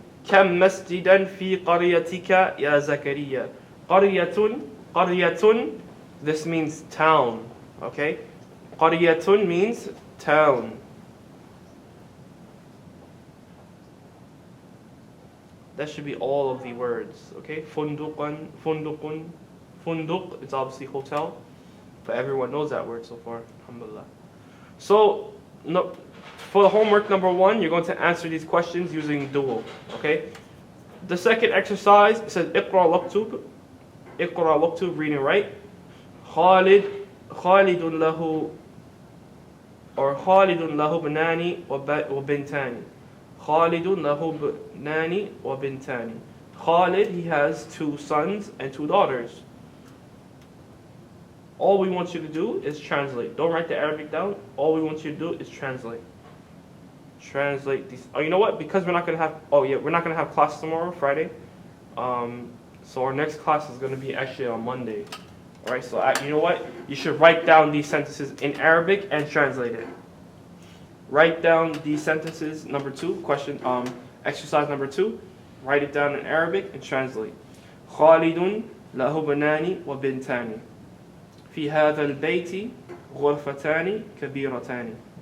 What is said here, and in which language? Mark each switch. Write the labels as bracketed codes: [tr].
[ar] كم مسجدا في قريتك يا زكريا. [en] قرية. This means town. Okay. قرية means town. That should be all of the words. Okay. [ar] فندقا فندق. [en] Funduq, it's obviously hotel, but everyone knows that word so far. Alhamdulillah. So, no, for the homework number 1, you're going to answer these questions using dual. Okay. The second exercise says [ar] اقرأ واكتب. اقرأ واكتب, [en] read and write. [ar] خالد له, [en] or [ar] خالد له بنان وبنتان. خالد له بنان وبنتان. [en] Khalid, he has 2 sons and 2 daughters. All we want you to do is translate. Don't write the Arabic down. All we want you to do is translate. Translate these. Oh, you know what? Because we're not gonna have. Oh yeah, we're not gonna have class tomorrow, Friday. So our next class is gonna be actually on Monday. All right. So you know what? You should write down these sentences in Arabic and translate it. Write down these sentences. Number 2, question. Exercise number 2. Write it down in Arabic and translate. [ar] خالد له بنان وبنتان. في هذا البيت غرفتان كبيرتان.